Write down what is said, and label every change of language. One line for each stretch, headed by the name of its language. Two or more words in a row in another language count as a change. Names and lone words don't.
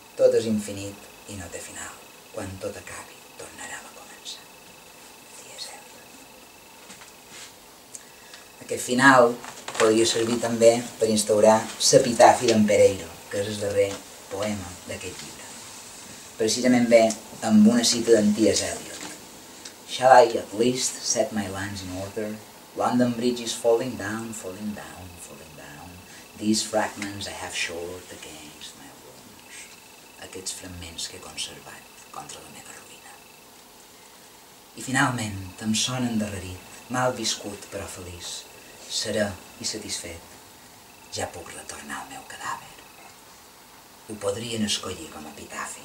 Catalan: tot és infinit i no té final. Quan tot acabi, tornarem a començar. T.S. Eliot. Aquest final podria servir també per instaurar l'epitafi d'en Pereiro, que és el darrer poema d'aquest llibre. Precisament bé amb una cita d'en T.S. Eliot.
English: Shall I at least set my lines in order? London Bridge is falling down, falling down, falling down. These fragments I have short against my wounds.
Catalan: Aquests fragments que he conservat contra la meva ruïna. I finalment, amb son endarrerit, mal viscut però feliç, serè i satisfet, ja puc retornar al meu cadàver. Ho podrien escollir com a epitafi.